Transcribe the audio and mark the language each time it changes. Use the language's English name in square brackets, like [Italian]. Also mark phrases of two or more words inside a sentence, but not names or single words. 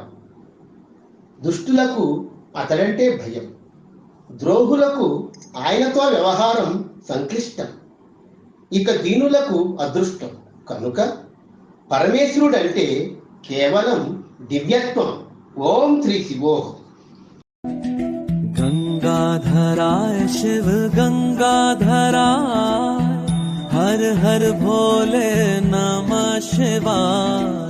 [Telugu] దుష్టులకు అతడంటే భయం, ద్రోహులకు ఆయనతో వ్యవహారం సంక్లిష్టం, ఇక దీనులకు అదృష్టం. కనుక పరమేశ్వరుడంటే కేవలం దివ్యత్వం. [Sanskrit] ఓం శ్రీ శివోహం. गंगाधराय शिव गंगाधराय, हर हर भोले नमः शिवाय।